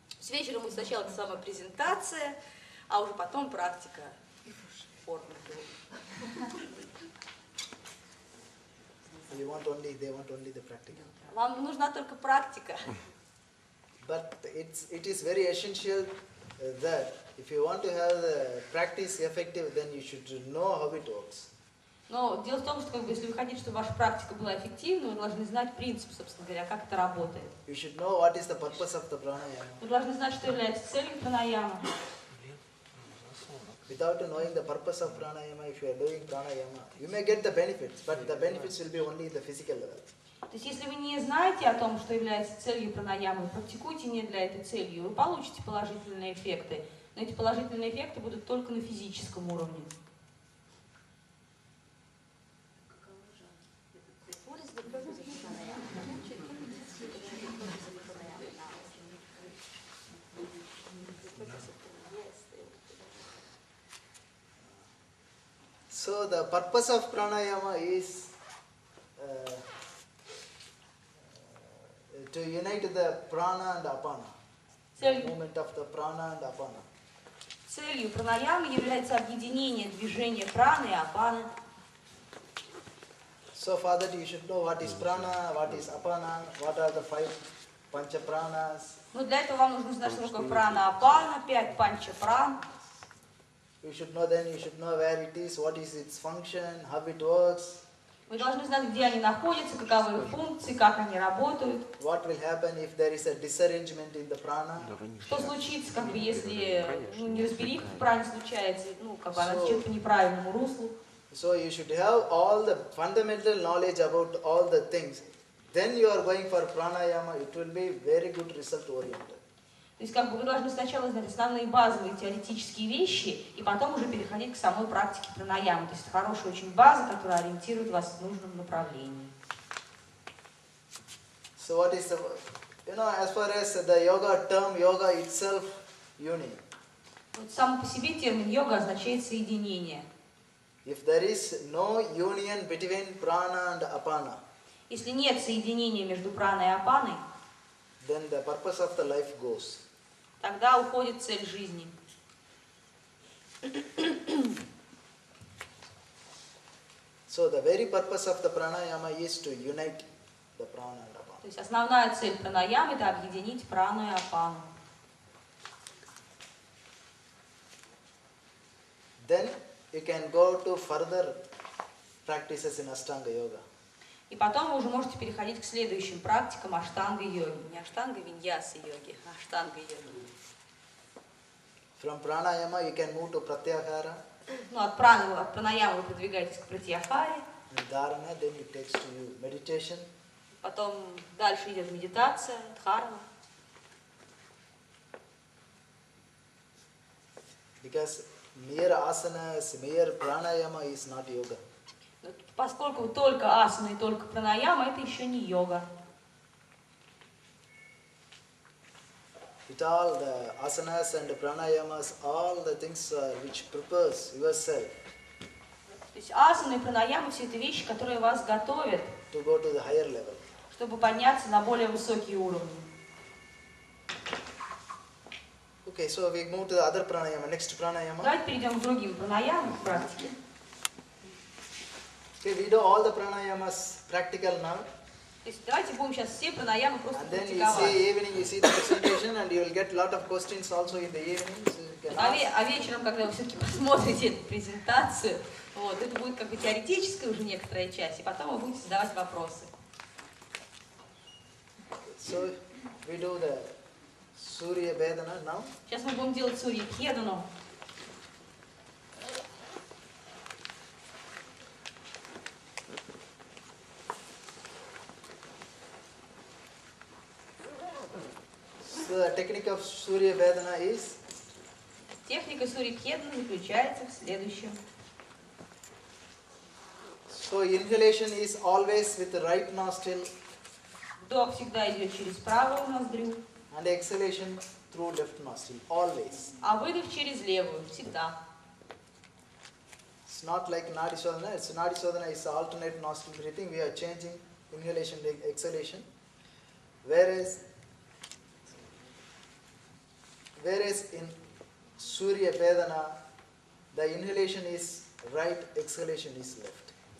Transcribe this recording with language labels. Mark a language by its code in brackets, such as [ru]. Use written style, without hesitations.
[ru] С вечера будет сначала та самая презентация, а уже потом практика формы. [en] They want only the practical. [ru] Вам нужна только практика. [en] But it is very essential that if you want to have the practice effective, then you should know how it works. [ru] Но дело в том, что если вы хотите, чтобы ваша практика была эффективной, вы должны знать принцип, собственно говоря, как это работает. [en] You should know what is the purpose of the pranayama. [ru] Вы должны знать, что является целью пранаямы. [en] Without knowing the purpose of pranayama, if you are doing pranayama, you may get the benefits, but the benefits will be only in the physical level. [ru] То есть, если вы не знаете о том, что является целью пранаямы, практикуйте не для этой цели, вы получите положительные эффекты. Но эти положительные эффекты будут только на физическом уровне. [en] So the purpose of pranayama is to unite the prana and apana. The movement of the prana and apana. [ru] Целью пранаямы является объединение движения праны и апаны. [en] So for that you should know what is prana, what is apana, what are the 5 pancha pranas. [ru] Но для этого вам нужно знать, что такое прана апана, 5 панча пран. [en] You should know where it is, what is its function, how it works. [ru] Вы должны знать, где они находятся, каковы их функции, как они работают. [en] What will happen if there is a disarrangement in the prana? [ru] Что случится, если неразбериха в пране случается, она течет по неправильному руслу. [en] So you should have all the fundamental knowledge about all the things. Then you are going for pranayama, it will be very good result oriented. [ru] То есть вы должны сначала знать основные базовые теоретические вещи, и потом уже переходить к самой практике пранаямы. То есть это хорошая очень база, которая ориентирует вас в нужном направлении. [en] So what is the, as far as the yoga term, yoga itself, union. [ru] Вот сам по себе термин йога означает соединение. [en] If there is no union between prana and apana, [ru] если нет соединения между праной и апаной, [en] then the purpose of the life goes. [ru] Тогда уходит цель жизни. [en] So the very purpose of the pranayama is to unite the prana and apana. [ru] То есть основная цель пранаямы – это объединить прану и апану. [en] Then you can go to further practices in Ashtanga Yoga. [ru] И потом вы уже можете переходить к следующим практикам аштанга-йоги. Не аштанга-виньяса-йоги, а аштанга-йоги. [en] From pranayama you can move to pratyahara. [ru] Ну, от пранаямы вы продвигаетесь к пратьяхаре. [en] Dharana, then it takes to you meditation. [ru] Потом дальше идет медитация, дхарма. [en] Because mere asanas, mere pranayama is not yoga. [ru] Поскольку только асана и только пранаяма, это еще не йога. [en] It all the asanas and the pranayamas, all the things which prepares yourself. [ru] То есть асаны и пранаямы все это вещи, которые вас готовят, [en] To go to the higher level. [ru] чтобы подняться на более высокие уровни. [en] Okay, so we move to the other pranayama. Next pranayama. [ru] Давайте перейдем к другим пранаямам в практике. [en] Okay, we do all the pranayamas practical now. [ru] То есть давайте будем сейчас все пранаямы просто [en] And then you [ru] практиковать. [en] see evening, you see the presentation, and you will get lot of questions also in the evening. So you can ask. [ru] А вечером, когда вы все-таки посмотрите эту презентацию, вот, это будет как бы теоретическая уже некоторая часть, и потом вы будете задавать вопросы. [en] So we do the Surya Vedana now. [ru] Сейчас мы будем делать Сурья Кхедану. [en] So the technique of Surya Vedana is [ru] Техника Сурья Кхедана заключается в следующем. [en] so inhalation is always with the right nostril [ru] Вдох всегда идет через правую ноздрю, [en] and exhalation through left nostril, always. [ru] а выдох через левую, всегда. [en] It's not like Nadi Shodhana. It's Nadi Shodhana is alternate nostril breathing. We are changing inhalation to exhalation. Whereas in Surya Vedana, the inhalation is right, exhalation is left.